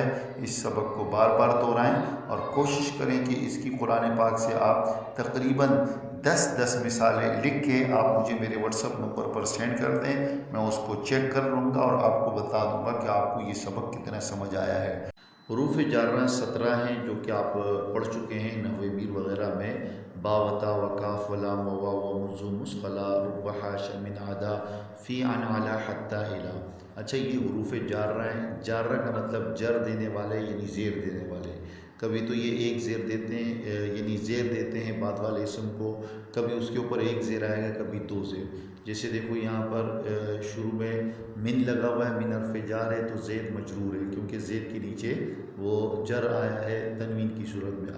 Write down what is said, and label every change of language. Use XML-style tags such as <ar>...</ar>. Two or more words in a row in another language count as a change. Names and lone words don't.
<ur>اس سبق کو بار بار دہرائیں اور کوشش کریں کہ اس کی قرآن پاک سے آپ تقریباً 10 مثالیں لکھ کے آپ مجھے میرے واٹس ایپ نمبر پر سینڈ کر دیں، میں اس کو چیک کر لوں گا اور آپ کو بتا دوں گا کہ آپ کو یہ سبق کتنا سمجھ آیا ہے۔ حروف جارہ 17 ہیں جو کہ آپ پڑھ چکے ہیں نحو میر وغیرہ میں،</ur> <ar>با و تا و کاف و لام و واو و منظوم مسقلہ رب حاش من عدا فی عن علی حتی الی۔</ar> <ur>اچھا، یہ حروف جارہ ہیں۔ جارہ کا مطلب جر دینے والے یعنی زیر دینے والے۔ کبھی تو یہ ایک زیر دیتے ہیں یعنی زیر دیتے ہیں بعد والے اسم کو، کبھی اس کے اوپر ایک زیر آئے گا، کبھی 2 زیر۔ جیسے دیکھو یہاں پر شروع میں من لگا ہوا ہے، من حرف جار ہے تو زید مجرور ہے کیونکہ زید کے نیچے وہ جر آیا ہے تنوین کی صورت میں۔</ur>